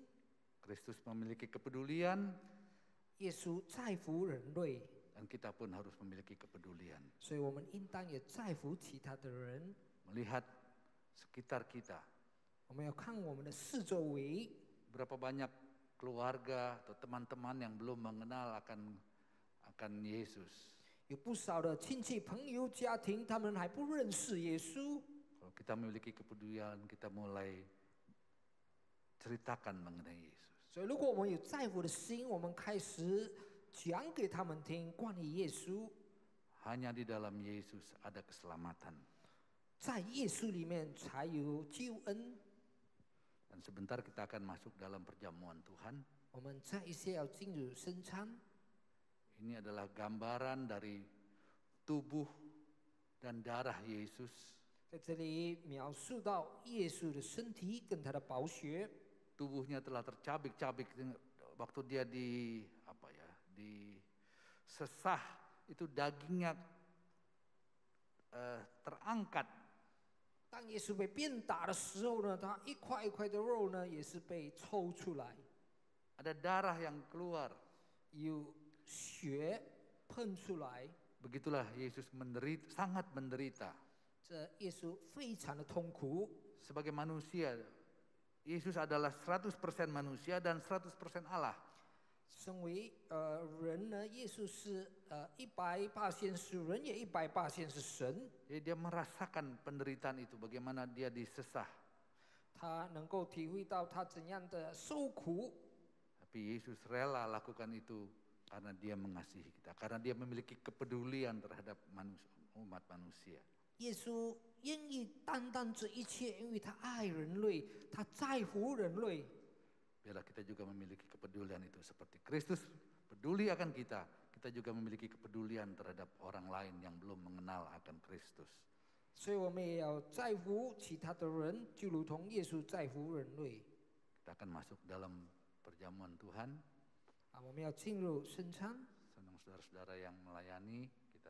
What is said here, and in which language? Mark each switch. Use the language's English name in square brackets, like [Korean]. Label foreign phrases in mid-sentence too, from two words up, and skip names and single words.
[Indonesian] Kristus memiliki kepedulian. [Chinese] 耶稣在乎人类。 [Indonesian] Dan kita pun harus memiliki kepedulian. [Chinese] 所以我们应当也在乎其他的人， [Indonesian] Melihat sekitar kita. [Chinese] 我们要看我们的四周围， [Indonesian] Berapa banyak keluarga atau teman-teman yang belum mengenal akan Yesus. [Chinese] 有不少的亲戚、朋友、家庭，他们还不认识耶稣。 [Indonesian] Kalau kita memiliki kepedulian, kita mulai ceritakan mengenai Yesus. [Chinese] 所以，如果我们有在乎的心，我们开始讲给他们听关于耶稣， [Indonesian] Hanya di dalam Yesus ada keselamatan. [Chinese] 在耶稣里面才有救恩。 [Indonesian] Dan sebentar kita akan masuk dalam perjamuan Tuhan. [Chinese] 我们再一些要进入圣餐， [Indonesian] Ini adalah gambaran dari tubuh dan darah Yesus [Chinese] 在这里描述到耶稣的身体跟他的宝血， [Indonesian] tubuhnya telah tercabik-cabik waktu dia disesah, itu dagingnya terangkat. [Chinese] 当耶稣被鞭打的时候呢，他一块一块的肉呢也是被抽出来， [Indonesian] Ada darah yang keluar. [Chinese] 有血喷出来。 [Indonesian] Begitulah Yesus sangat menderita. [Chinese] 这耶稣非常的痛苦， [Indonesian] Sebagai manusia, Yesus adalah 100% manusia dan 100% Allah. [Chinese] 身为人呢，耶稣是100%是人，也100%是神。 [Indonesian] Jadi dia merasakan penderitaan itu, bagaimana dia disesah. [Chinese] 他能够体会到他怎样的受苦， [Indonesian] Tapi Yesus rela lakukan itu karena dia mengasihi kita, karena dia memiliki kepedulian terhadap umat manusia. [Chinese] 耶稣愿意担当这一切，因为他爱人类，他在乎人类。 [Indonesian] Biarlah kita juga memiliki kepedulian itu seperti Kristus peduli akan kita, kita juga memiliki kepedulian terhadap orang lain yang belum mengenal akan Kristus. [Chinese] 所以我们也要在乎其他的人，就如同耶稣在乎人类。 [Indonesian] Kita akan masuk dalam perjamuan Tuhan. [Chinese] 我们要进入圣餐。 [Indonesian] Senang saudara-saudara yang melayani kita.